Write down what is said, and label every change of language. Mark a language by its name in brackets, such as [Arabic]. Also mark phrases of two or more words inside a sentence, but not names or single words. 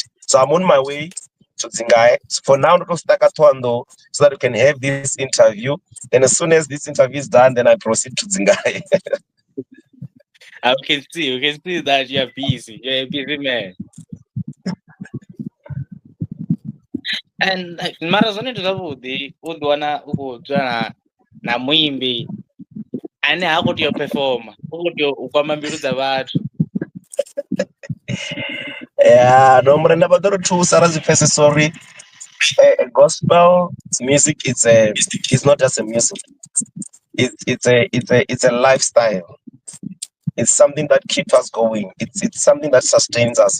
[English] So I'm on my way to Zingaye. So for now, not Stakathwando, so that we can have this interview. Then as soon as this interview is done, then I proceed to Zingaye. We can see that you're busy. You're a busy man. And like [Venda] mara zwone ndi zwavhuḓi u ḓi wana u khou dzula na muimbi ane ha khou tea u performa, u khou tea u kwama mbilu dza vhathu. [English] Yeah, no, but number two, Sarah's first sorry. Gospel music it's not just a music. It's a lifestyle. It's something that keeps us going. It's something that sustains us.